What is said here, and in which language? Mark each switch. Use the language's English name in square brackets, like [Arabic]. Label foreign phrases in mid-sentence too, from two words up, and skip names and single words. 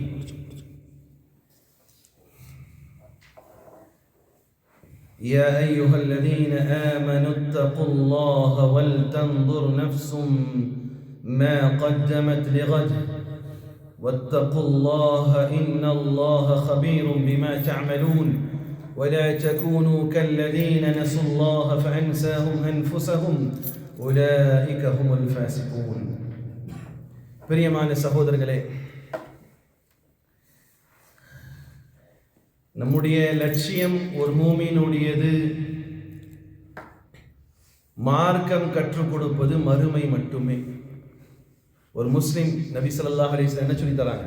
[Arabic] يا أيها الذين آمنوا اتقوا الله ولتنظر نفس ما قدمت لغد واتقوا الله إن الله خبير بما تعملون ولا تكونوا كالذين نسوا الله فأنساهم أنفسهم أولئك هم الفاسقون. [Tamil] பிரியமான சகோதரர்களே, நம்முடைய லட்சியம் ஒரு மூமினுடையது மார்க்கம் கற்றுக் கொடுப்பது மறுமை மட்டுமே. ஒரு முஸ்லிம் நபி [Arabic] صلى الله عليه وسلم [Tamil] என்ன சொல்லி தராங்க?